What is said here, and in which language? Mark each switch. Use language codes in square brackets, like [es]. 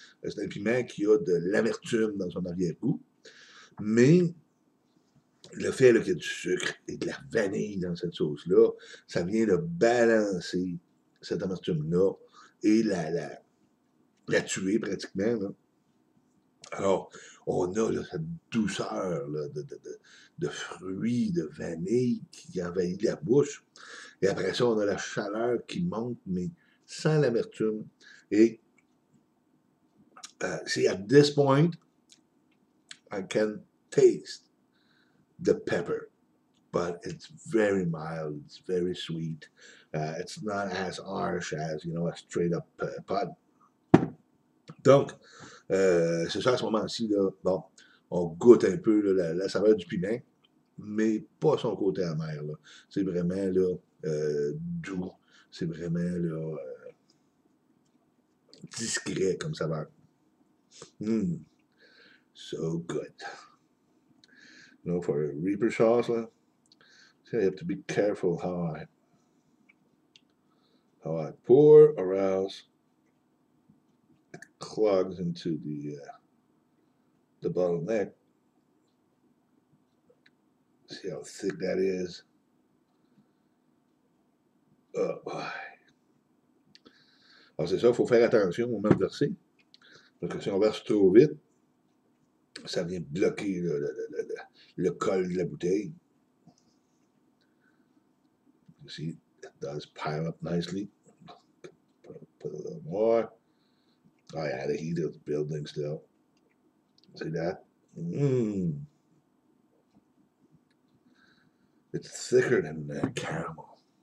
[fr] C'est un piment qui a de l'amertume dans son arrière-goût. Mais le fait qu'il y a du sucre et de la vanille dans cette sauce-là, ça vient de balancer cette amertume-là et la tuer pratiquement. Là. Alors, on a là, cette douceur là, de fruits, de vanille qui envahit la bouche. Et après ça, on a la chaleur qui monte, mais sans l'amertume. [en] Et see, at this point, I can taste the pepper, but it's very mild, it's very sweet. It's not as harsh as, a straight up pot. [fr] Donc, c'est ça à ce moment-ci, là, bon, on goûte un peu là, la saveur du piment, mais pas son côté amer. C'est vraiment là, doux, c'est vraiment là, discret comme saveur. [en] So good. For a Reaper sauce, so you have to be careful how I pour, or else it clogs into the bottleneck. See how thick that is. Oh boy. [fr] Alors c'est ça, il faut faire attention au moment de verser. Parce que si on verse trop vite, Ça vient bloquer le col de la bouteille. [en] You see, it does pile up nicely. Put a little more. Oh yeah, the heat is building still. See that? Mmm. It's thicker than caramel.